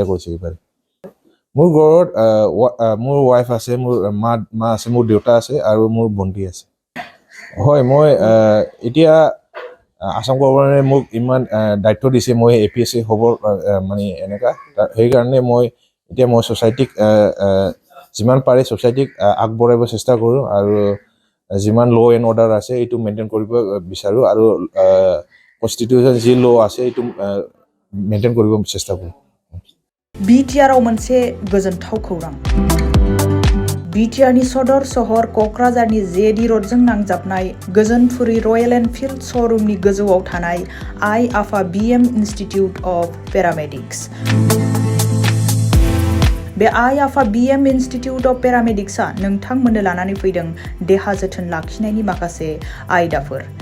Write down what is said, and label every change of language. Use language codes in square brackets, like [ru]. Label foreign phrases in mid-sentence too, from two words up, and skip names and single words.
[as] কৰিছো এইবাৰ মোৰ ঘৰত মোৰ ওয়াইফ আছে মোৰ মা আছে মোৰ দেউতা আছে আৰু মোৰ ভন্টি আছে হয় মই এতিয়া আসাম গভৰ্ণমেণ্টে মোক ইমান দায়িত্ব দিছে মই APS হ'ব মানে এনেকা সেই কাৰণে মই এতিয়া মই সোসাইটিক যিমান পাৰে সোসাইটিক আগবঢ়াব চেষ্টা কৰো আৰু যিমান [en] law and order [as] আছে এইটো মেইনটেইন কৰিব বিচাৰো আৰু কনস্টিটিউশন যি ল আছে এইটো मेंटेन কৰিব চেষ্টা কৰো [brx] BTR आव मोनसे गोजोनथाव खौरां BTR नि सदर सहर कक्राझारनि जेडी रोडजों नांजाबनाय गोजोनपुरी रयेल एनफिल्ड शोरूमनि गोजौआव थानाय आइ आफा BM इन्स्टिट्यूट अफ पेरामेडिक्स बे आइ आफा BM इन्स्टिट्यूट अफ पेरामेडिक्सआ नोंथांमोननो लानानै फैदों देहा जोथोन लाखिनायनि माखासे आयदाफोर